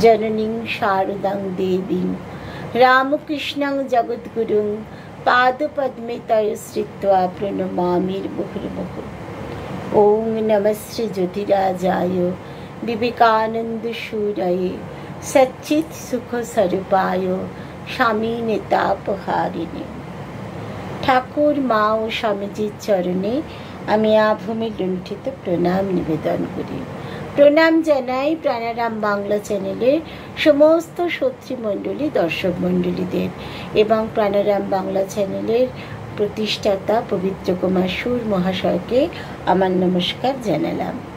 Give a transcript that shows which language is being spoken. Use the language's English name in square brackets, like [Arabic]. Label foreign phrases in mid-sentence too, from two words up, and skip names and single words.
[Sanskrit] जननीं शारदां देवीं रामकृष्णं जगद्गुरुं पादपद्मे तयश्रित्वा प्रणमामि मुहुर्मुहुः। ओं नमः श्री ज्योतिराजाय विवेकानंदशूरये सच्चित् सुख स्वरूपाय स्वामी नेतापहारिणे। [Bangla] ঠাকুর মা ও স্বামীজির চরণে আমি আভূমি লুণ্ঠিত প্রণাম নিবেদন করি। প্রণাম জানাই প্রাণারাম বাংলা চ্যানেলের সমস্ত সত্রীমণ্ডলী, দর্শক মণ্ডলীদের এবং প্রাণারাম বাংলা চ্যানেলের প্রতিষ্ঠাতা পবিত্র কুমার সুর মহাশয়কে আমার নমস্কার জানালাম।